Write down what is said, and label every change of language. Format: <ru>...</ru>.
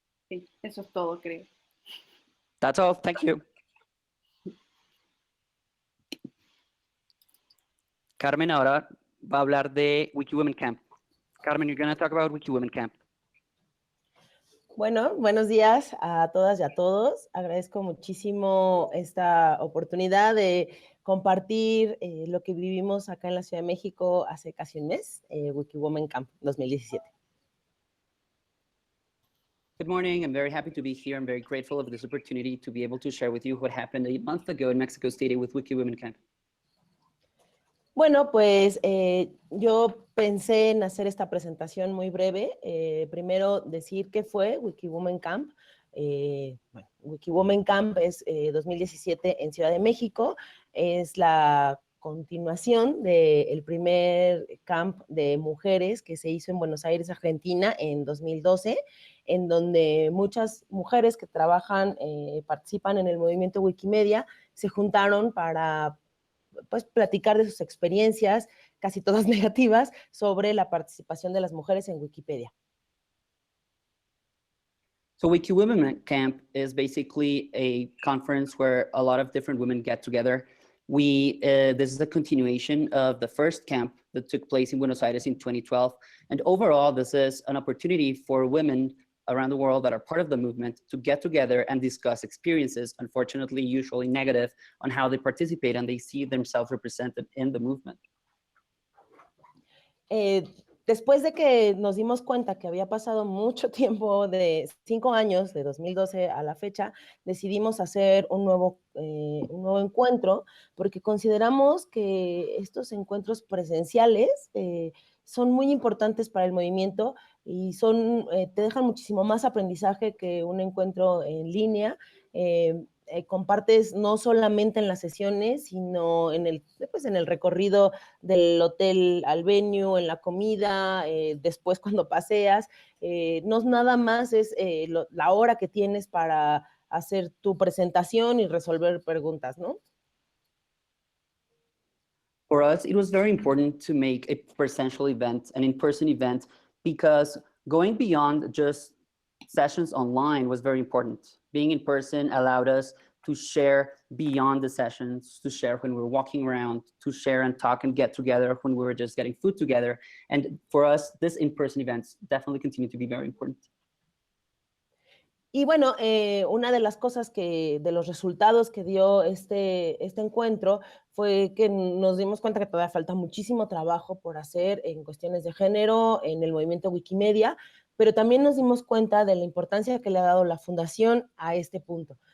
<es>Sí, eso es todo, creo.</es> <en>That's all. Thank you.</en> <es>Carmen ahora va a hablar de Wiki Women Camp.</es> <en>Carmen, you're going to talk about Wiki Women Camp.</en> <es>Bueno, buenos días a todas y a todos. Agradezco muchísimo esta oportunidad de compartir lo que vivimos acá en la Ciudad de México hace casi un mes, Wiki Women Camp 2017.</es> <en>Good morning. I'm very happy to be here. I'm very grateful of this opportunity to be able to share with you what happened a month ago in Mexico City with Wiki Women Camp.</en> <es>Bueno, pues yo pensé en hacer esta presentación muy breve. Primero decir qué fue Wiki Women Camp. Bueno, Wiki Women Camp es 2017 en Ciudad de México. Es la continuación del primer camp de mujeres que se hizo en Buenos Aires, Argentina, en 2012, en donde muchas mujeres que trabajan, participan en el movimiento Wikimedia, se juntaron para pues platicar de sus experiencias, casi todas negativas, sobre la participación de las mujeres en Wikipedia.</es> <en>So Wiki Women Camp is basically a conference where a lot of different women get together. This is a continuation of the first camp that took place in Buenos Aires in 2012. And overall, this is an opportunity for women around the world that are part of the movement to get together and discuss experiences, unfortunately, usually negative, on how they participate and they see themselves represented in the movement.</en> <es>Después de que nos dimos cuenta que había pasado mucho tiempo, de 5 años, de 2012 a la fecha, decidimos hacer un nuevo encuentro, porque consideramos que estos encuentros presenciales son muy importantes para el movimiento y te dejan muchísimo más aprendizaje que un encuentro en línea. Compartes no solamente en las sesiones, sino en el recorrido del hotel al venue, en la comida, después cuando paseas. No nada más es la hora que tienes para hacer tu presentación y resolver preguntas, ¿no?</es> <en>For us, it was very important to make a presential event, an in-person event, because going beyond just sessions online was very important. Being in person allowed us to share beyond the sessions, to share when we were walking around, to share and talk and get together when we were just getting food together. And for us, this in-person events definitely continue to be very important.</en> <es>Y bueno, una de las cosas de los resultados que dio este encuentro fue que nos dimos cuenta que todavía falta muchísimo trabajo por hacer en cuestiones de género, en el movimiento Wikimedia, pero también nos dimos cuenta de la importancia que le ha dado la Fundación a este punto.</es>